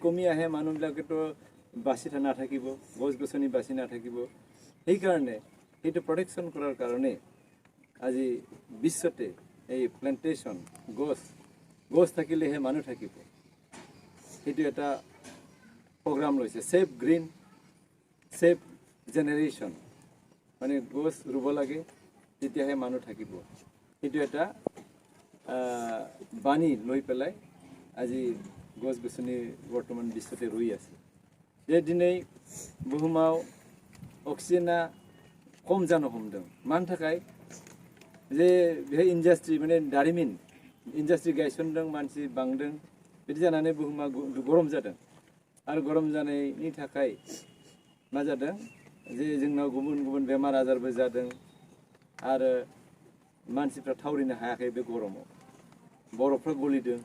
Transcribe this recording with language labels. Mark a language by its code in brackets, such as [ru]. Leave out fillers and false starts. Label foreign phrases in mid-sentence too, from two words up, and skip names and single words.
[as] কমি আহে মানুহবিলাকেতো বাচি নাথাকিব গছ গছনি বাচি নাথাকিব সেইকাৰণে সেইটো প্ৰটেকশ্যন কৰাৰ কাৰণে আজি বিশ্বতে এই প্লান্টেশ্যন গছ থাকিলেহে মানুহ থাকিব সেইটো এটা প্ৰগ্ৰাম লৈছে [en] save green save generation [as] মানে গছ ৰুব লাগে তেতিয়াহে মানুহ থাকিব সেইটো এটা বাণী লৈ পেলাই আজি গছ গছনি বৰ্তমান বিশ্বতে ৰুই আছে [brx] जे दिनै बुहुमाव अक्सिजेना खम जानो हमदों मानि थाखाय जे बे इन्डास्ट्रि माने दारिमिन इन्डास्ट्रि गायसनदों मानसि बांदों बिदि जानानै बुहुमा गरम जादों आरो गरम जानायनि थाखाय मा जादों जे जोंनाव गुबुन गुबुन बेमार आजारबो जादों आरो मानसिफ्रा थावरिनो हायाखै बे गरमाव बरफफ्रा गलिदों